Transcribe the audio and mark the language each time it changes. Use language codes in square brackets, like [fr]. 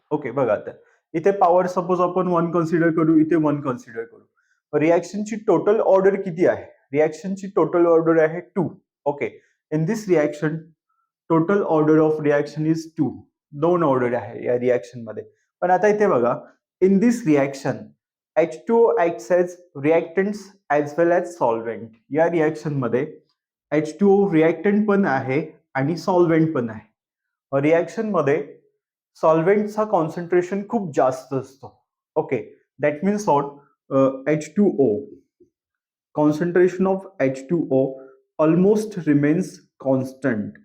[mr] Okay, बघा आता इथे पॉवर सपोज आपण 1 कन्सिडर करू, इथे 1 कन्सिडर करू. रिएक्शनची टोटल ऑर्डर किती आहे, रिएक्शनची टोटल ऑर्डर आहे 2. [en] Okay, in this reaction total order of reaction is 2. [mr] 2 order आहे या रिएक्शन मध्ये. पण आता इथे बघा, [en] In this reaction H2O acts as reactants as well as solvent. [mr] या रिएक्शन मध्ये H2O रिएक्टंट पण आहे आणि सॉल्व्हेंट पण आहे. रिएक्शन मध्ये सॉल्व्हेंटचा कॉन्सन्ट्रेशन खूप जास्त असतो. [en] Okay, that means what, H2O, concentration of H2O almost remains constant.